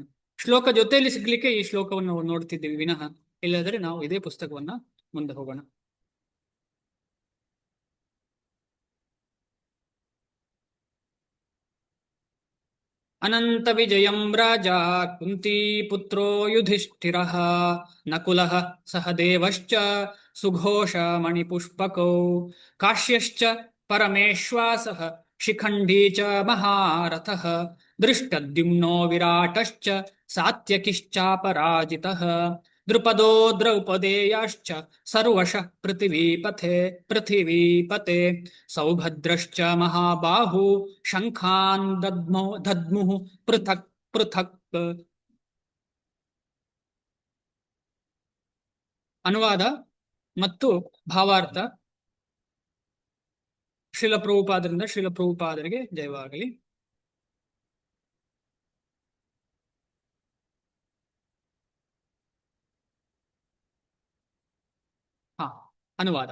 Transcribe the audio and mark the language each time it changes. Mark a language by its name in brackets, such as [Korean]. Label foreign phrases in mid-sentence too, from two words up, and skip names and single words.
[Kannada] ಶ್ಲೋಕ ಜೊತೆಯಲ್ಲಿ ಸಿಗ್ಲಿಕ್ಕೆ ಈ ಶ್ಲೋಕವನ್ನು ನೋಡ್ತಿದ್ದೇವೆ ವಿನಃ, ಇಲ್ಲದ್ರೆ ನಾವು ಇದೇ ಪುಸ್ತಕವನ್ನ ಮುಂದೆ ಹೋಗೋಣ. [Sanskrit] ಅನಂತ ವಿಜಯಂ ರಾಜ ಕುಂತಿ ಪುತ್ರೋ ಯುಧಿಷ್ಠಿರಃ ನಕುಲಃ ಸಹದೇವಶ್ಚ ಸುಘೋಷ ಮಣಿಪುಷ್ಪಕೌ ಕಾಶ್ಯಶ್ಚ ಪರಮೇಶ್ವಾಸಃ ಶಿಖಂಡೀ ಚ ಮಹಾರಥಃ ದೃಷ್ಟದ್ಯುಮ್ನೋ ವಿರಾಟಶ್ಚ ಸಾತ್ಯಕಿಶ್ಚಾಪರಾಜಿತಃ ದೃಪದೋ ದ್ರೌಪದೇಯಾಶ್ಚ ಸರ್ವಶಃ ಪೃಥಿವೀಪತೆ ಸೌಭದ್ರಶ್ಚ ಮಹಾಬಾಹು ಶಂಖಾನ್ ದದ್ಮುಃ ಪೃಥಕ್ ಪೃಥಕ್. [Kannada] ಅನುವಾದ ಮತ್ತು ಭಾವಾರ್ಥ. ಶ್ರೀಲ ಪ್ರಭುಪಾದರಿಂದ ಶ್ರೀಲ ಪ್ರಭುಪಾದರಿಗೆ ಜಯವಾಗಲಿ. ಹಾ, ಅನುವಾದ.